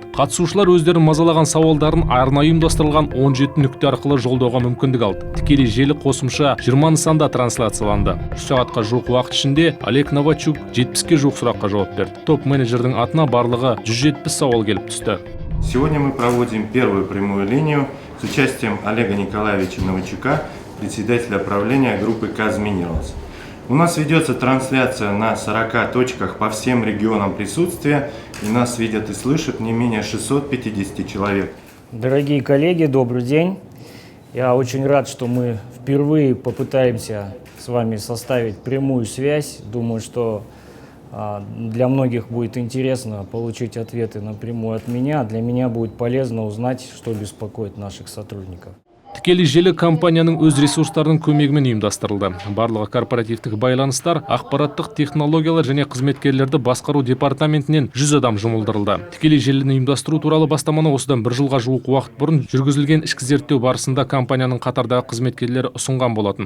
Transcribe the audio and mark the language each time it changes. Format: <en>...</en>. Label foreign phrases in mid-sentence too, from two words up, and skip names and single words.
<kk>Қатысушылар өздерін мазалаған сауалдарын арнайы ұйымдастырылған 17 нүкте арқылы жолдауға мүмкіндік алды. Тікелей желі қосымша 20 нысанда трансляцияланды. 3 сағатқа жуық уақыт ішінде Олег Новачук 70-ке жуық сұраққа жауап берді. Топ-менеджердің атына барлығы 170 сауал келіп түсті.</kk> <ru>Сегодня мы проводим первую прямую линию с участием Олега Николаевича Новачука, председателя правления группы Казминералс. У нас ведется трансляция на 40 точках по всем регионам присутствия, и нас видят и слышат не менее 650 человек. Дорогие коллеги, добрый день. Я очень рад, что мы впервые попытаемся с вами составить прямую связь. Думаю, что для многих будет интересно получить ответы напрямую от меня. Для меня будет полезно узнать, что беспокоит наших сотрудников.</ru> <kk>Тікелей желі компанияның өз ресурстарының көмегімен ұйымдастырылды. Барлығы корпоративтік байланыстар, ақпараттық технологиялар және қызметкерлерді басқару департаментінен 100 адам жұмылдырылды. Тікелей желіні ұйымдастыру туралы бастаманы осыдан 1 жылға жуық уақыт бұрын жүргізілген ішкі зерттеу барысында компанияның қатардағы қызметкерлері ұсынған болатын.</kk>